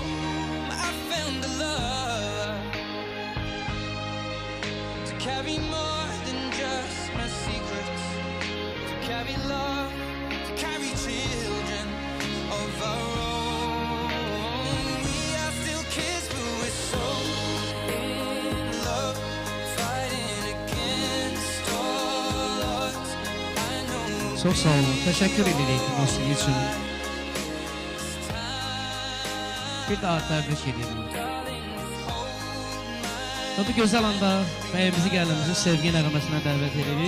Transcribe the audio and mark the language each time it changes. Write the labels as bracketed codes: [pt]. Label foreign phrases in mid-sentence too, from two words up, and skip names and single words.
[en] I found a love to carry more than just my secrets, to carry love, to carry children of our own. We are still kids, but we're so in love. [az] Çox sağ olun, təşəkkür edirik musiqi üçün. Bir daha təbrik edirik. Bu gözəl anda bəyimizi, gəlinimizi sevgi nəğməsinə dəvət edirik.